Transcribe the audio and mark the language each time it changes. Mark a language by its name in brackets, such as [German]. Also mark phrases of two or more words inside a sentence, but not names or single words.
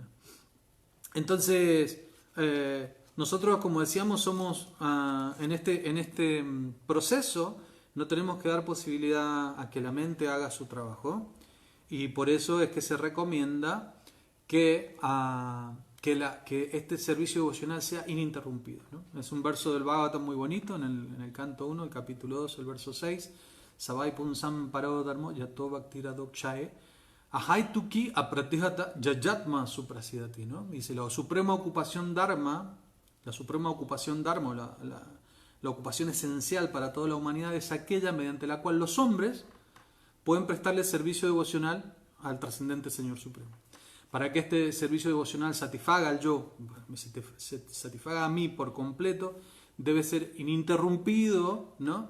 [Spanish] Entonces, nosotros, como decíamos, somos en este proceso, no tenemos que dar posibilidad a que la mente haga su trabajo, y por eso es que se recomienda que este servicio devocional sea ininterrumpido, ¿no? Es un verso del Bhagavatam muy bonito, en el canto 1, el capítulo 2, el verso 6, [Sanskrit] Savai punsam paro dharmo yato bhaktira dokshae ahaituki apratihata yajatma suprasidati, [Spanish] ¿no? Dice, la suprema ocupación dharma, la ocupación esencial para toda la humanidad es aquella mediante la cual los hombres pueden prestarle servicio devocional al trascendente Señor Supremo. Para que este servicio devocional satisfaga al yo, satisfaga a mí por completo, debe ser ininterrumpido, ¿no?